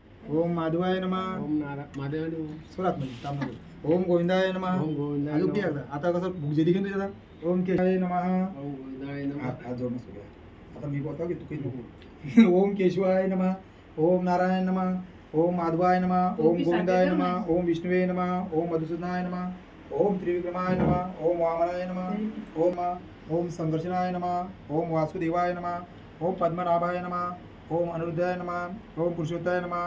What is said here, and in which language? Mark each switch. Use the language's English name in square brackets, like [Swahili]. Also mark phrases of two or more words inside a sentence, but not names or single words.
[Sanskrit] ओम माधवाय नमः. ओम माधवाय नमः. [Marathi] सोडात म्हणजे काम नको. [Sanskrit] ओम गोविंदाय नमः. ओम गोविंदाय [Marathi] अजून [Sanskrit] नमः. [Marathi] काय करता? आता कसं भूक जेदी घेऊन त्याचा [Sanskrit] ओम केशवाय नमः. ओम गोविंदाय नमः. [Marathi] हात जोडून सगळं. आता मी बोलतो की तू काही नको. [Sanskrit] ओम केशवाय नमः. ओम नारायण नमः. ओम माधवाय नमः. ओम गोविंदाय नमः. ओम विष्णुवे नमः. ओम मधुसूदनाय नमः. ओम त्रिविक्रमाय नमः. ओम वामनाय नमः. ओम संघर्षणाय नमः. ओम वासुदेवाय नमः. ओम पद्मनाभाय नमः. ओम अनिरुद्धाय नमः. ओम पुरुषोत्ताय नमः.